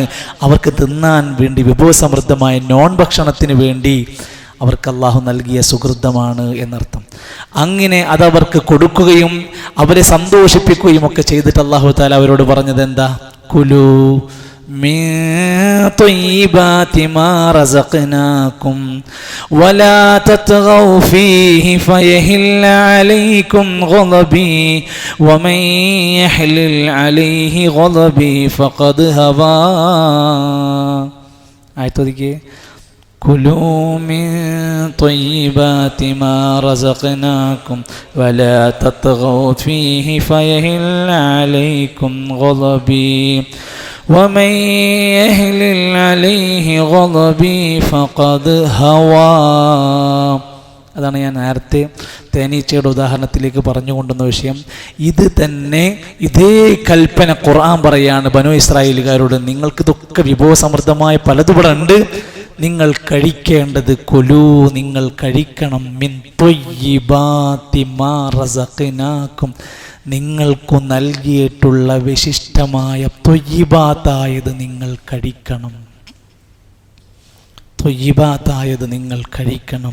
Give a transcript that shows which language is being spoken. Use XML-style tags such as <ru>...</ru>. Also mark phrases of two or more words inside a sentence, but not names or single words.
<ml>അവർക്ക് തിന്നാൻ വേണ്ടി വിഭവസമൃദ്ധമായ നോൺ ഭക്ഷണത്തിന് വേണ്ടി അവർക്ക് അള്ളാഹു നൽകിയ സുഹൃതമാണ് എന്നർത്ഥം. അങ്ങനെ അതവർക്ക് കൊടുക്കുകയും അവരെ സന്തോഷിപ്പിക്കുകയും ഒക്കെ ചെയ്തിട്ട് അള്ളാഹു തആല അവരോട് പറഞ്ഞത് എന്താ?</ml> <ar>كلوا من طيبات ما رزقناكم ولا تطغوا فيه فيحل عليكم غضبي ومن يحلل عليه غضبي فقد هوى. ആയത്തോദിക്കേ كلوا من طيبات ما رزقناكم ولا تطغوا فيه فيحل عليكم غضبي ومن يحلل عليه غضبي فقد هوى.</ar> <ml>അതാണ് ഞാൻ നേരത്തെ തേനീച്ചയുടെ ഉദാഹരണത്തിലേക്ക് പറഞ്ഞുകൊണ്ടുന്ന വിഷയം. ഇത് തന്നെ ഇതേ കൽപ്പന ഖുർആൻ പറയാണ് ബനൂ ഇസ്രായേലുകാരോട്. നിങ്ങൾക്കിതൊക്കെ വിഭവസമൃദ്ധമായ പലതുവിടെ ഉണ്ട്, നിങ്ങൾ കഴിക്കേണ്ടത് കുലൂ, നിങ്ങൾ കഴിക്കണം,</ml> <ar>من طيبات ما رزقناكم,</ar> <ml>നിങ്ങൾക്കു നൽകിയിട്ടുള്ള വിശിഷ്ടമായ ത്വയ്യിബാത്തായത് നിങ്ങൾ കഴിക്കണം, ത്വയ്യിബാത്തായത് നിങ്ങൾ കഴിക്കണം.</ml>